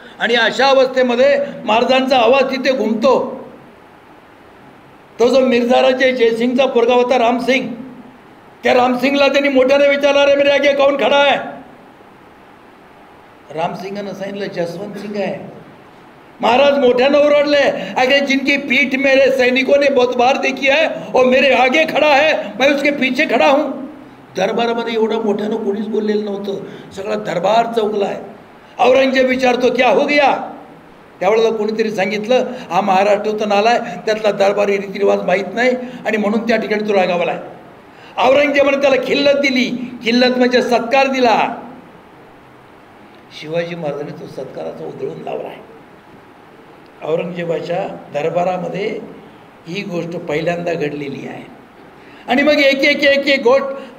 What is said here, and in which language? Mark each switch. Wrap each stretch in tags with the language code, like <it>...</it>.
<mr>आणि अशा अवस्थेमध्ये महाराजांचा आवाज तिथे घुमतो. तो जो मिर्झाराजे जयसिंगचा पोरगा होता रामसिंग, त्या रामसिंगला त्यांनी मोठ्याने विचारला, रे</mr> <hi>मेरे आगे कौन खडा</hi> <mr>आहे? रामसिंगानं सांगितलं, जसवंत सिंग आहे. महाराज मोठ्यानं ओरडले,</mr> <hi>अगर जिनकी पीठ मेरे सैनिकों ने बहुत बार देखी है और मेरे आगे खड़ा है, मैं उसके पीछे खड़ा हूं.</hi> <mr>दरबारामध्ये एवढं मोठ्यानं कोणीच बोललेलं नव्हतं. सगळा दरबार चौकला आहे.</mr> <hi>औरंगजेब</hi> <mr>विचारतो,</mr> <hi>क्या हो गया?</hi> <mr>त्यावेळेला कोणीतरी सांगितलं, हा महाराष्ट्रातून आलाय, त्यातला दरबारी रीतिरिवाज माहीत नाही आणि म्हणून त्या ठिकाणी तो रागावलाय. औरंगजेबाने त्याला खिल्लत दिली. खिल्लत म्हणजे सत्कार दिला. शिवाजी महाराजांनी तो सत्काराचा उधळून लावला आहे. औरंगजेबाच्या दरबारामध्ये ही गोष्ट पहिल्यांदा घडलेली आहे. आणि मग एक गोष्ट</mr>